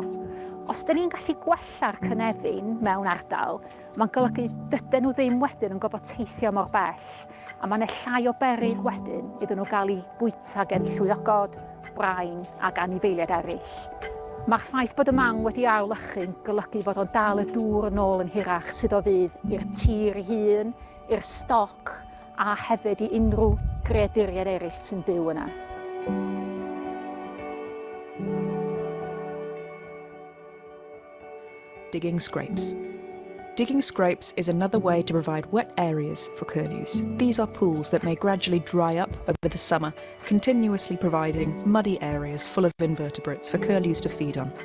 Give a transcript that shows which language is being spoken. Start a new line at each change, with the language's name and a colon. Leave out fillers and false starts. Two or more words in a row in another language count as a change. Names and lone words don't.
Welsh: Os dyn ni'n gallu gwella'r cynefin mewn ardal, mae'n golygu dydyn nhw ddim wedyn yn gorfod teithio mor bell, a mae'n llai o beryg wedyn iddyn nhw gael eu bwyta gen llwyogod, brain ac anifeiliaid eraill. Mae'r ffaith bod y mawn wedi ail-lychu'n golygu fod o'n dal y dŵr yn ôl yn hirach sydd o fydd i'r tir ei hun, i'r stoc, a hefyd i unrhyw greaduriaid eraill sy'n byw yna.
English: Digging scrapes. Digging scrapes is another way to provide wet areas for curlews. These are pools that may gradually dry up over the summer, continuously providing muddy areas full of invertebrates for curlews to feed on.